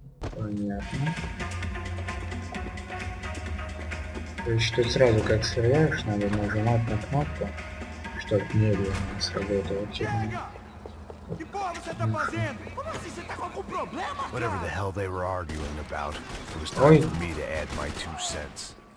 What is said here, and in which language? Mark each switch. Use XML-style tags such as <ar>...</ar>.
<ru>Понятно. То есть тут сразу как стреляешь, надо нажимать на кнопку, чтобы медленно сработала тема.</ru> <pt>Que porra você tá fazendo? Como assim? Você tá com algum problema?</pt> <en>Whatever the hell they were arguing about, it was</en> <pt>Oi.</pt> <en>time for me to add my 2 cents.</en>